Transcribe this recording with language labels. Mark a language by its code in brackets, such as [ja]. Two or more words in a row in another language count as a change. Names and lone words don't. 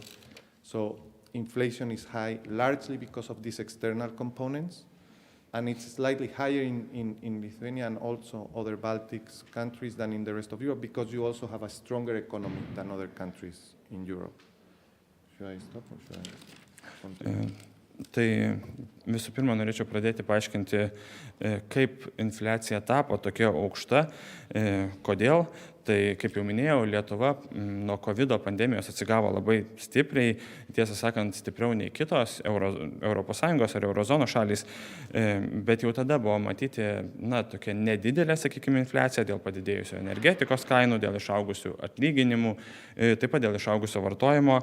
[en] So inflation is high largely because of these external components, and it's slightly higher in Lithuania and also other Baltic countries than in the rest of Europe, because you also have a stronger economy than other countries in Europe. Should I stop or should I continue? [lt] Tai visų pirma, norėčiau pradėti paaiškinti, kaip infliacija tapo tokia aukšta, kodėl. Tai, kaip jau minėjau, Lietuva nuo COVID pandemijos atsigavo labai stipriai, tiesą sakant, stipriau nei kitos ES ar eurozono šalys, bet jau tada buvo matyti, tokia nedidelė, sakykime, infliacija dėl padidėjusio energetikos kainų, dėl išaugusių atlyginimų, taip pat dėl išaugusio vartojimo.